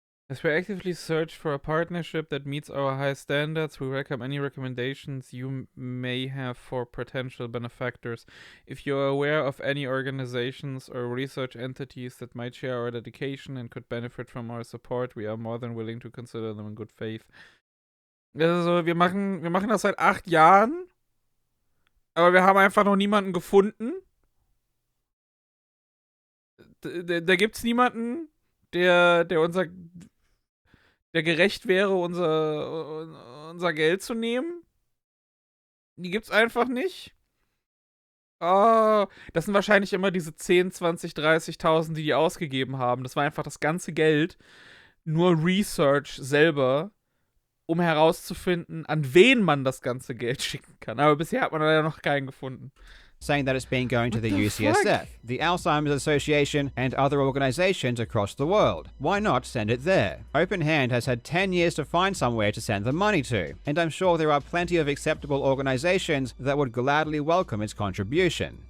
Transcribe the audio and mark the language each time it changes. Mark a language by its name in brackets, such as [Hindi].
[English] As we actively search for a partnership that meets our high standards, we welcome any recommendations you may have for potential benefactors. If you are aware of any organizations or research entities that might share our dedication and could benefit from our support, we are more than willing to consider them in good faith. [German] Also, wir machen das seit 8 Jahren, aber wir haben einfach noch niemanden gefunden. Da gibt's niemanden, der gerecht wäre, unser Geld zu nehmen. Die gibt's einfach nicht. Oh, das sind wahrscheinlich immer diese 10, 20, 30.000, die ausgegeben haben. Das war einfach das ganze Geld. Nur Research selber. um herauszufinden, an wen man das ganze Geld schicken kann. Aber bisher hat man leider noch keinen gefunden. [English] Saying that it's been going to What the the UCSF, fuck? the Alzheimer's Association, and other organizations across the world. Why not send it there? Open Hand has had 10 years to find somewhere to send the money to, and I'm sure there are plenty of acceptable organizations that would gladly welcome its contribution.